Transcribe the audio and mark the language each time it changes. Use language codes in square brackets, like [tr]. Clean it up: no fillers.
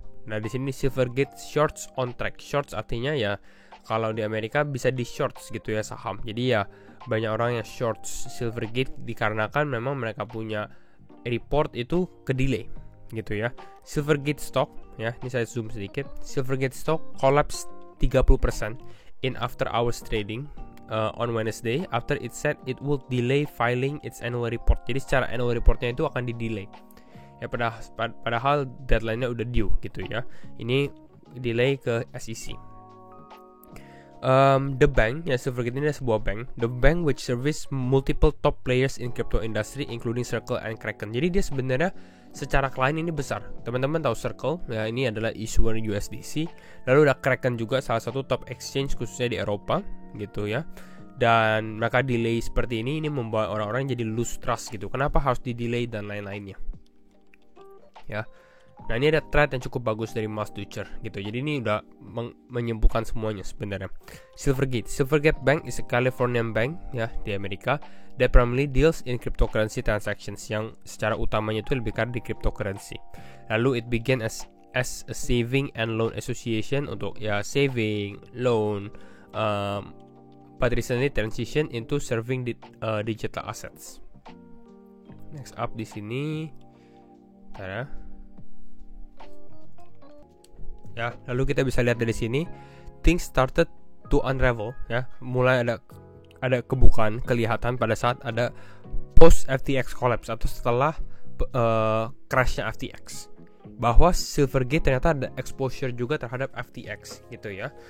[id] Nah, di sini [en] Silvergate shorts on track. [id] Shorts artinya ya kalau di Amerika bisa di shorts gitu ya saham. Jadi ya banyak orang yang shorts Silvergate dikarenakan memang mereka punya report itu ke delay gitu ya. Silvergate stock ya, ini saya zoom sedikit. [en] Silvergate stock collapse 30% in after hours trading on Wednesday after it said it will delay filing its annual report. [id] Jadi secara annual reportnya itu akan di delay ya, padahal deadline-nya udah due gitu ya. Ini delay ke SEC. The Bank ya, Silvergate ini adalah sebuah bank. [en] The Bank which service multiple top players in crypto industry including Circle and Kraken. [id] Jadi dia sebenarnya secara klien ini besar. Teman-teman tahu Circle ya, ini adalah issuer USDC. Lalu ada Kraken juga, salah satu top exchange khususnya di Eropa gitu ya. Dan mereka delay seperti ini membuat orang-orang jadi [en] lose trust [id] gitu. Kenapa harus di delay dan lain-lainnya ya. Nah, ini ada thread yang cukup bagus dari Mas Dutcher gitu. Jadi ini udah menyembuhkan semuanya sebenarnya. [en] Silvergate Bank is a Californian bank [id] ya di Amerika [en] that primarily deals in cryptocurrency transactions, [id] yang secara utamanya itu lebih karena di cryptocurrency. [en] Lalu it began as a saving and loan association untuk ya saving, loan, but recently transition into serving digital assets. [id] Next up di sini ya, lalu kita bisa lihat dari sini [en] things started to unravel [id] ya, mulai ada kebukaan kelihatan pada saat ada [en] post FTX collapse [id] atau setelah crashnya FTX, bahwa Silvergate ternyata ada exposure juga terhadap FTX gitu ya.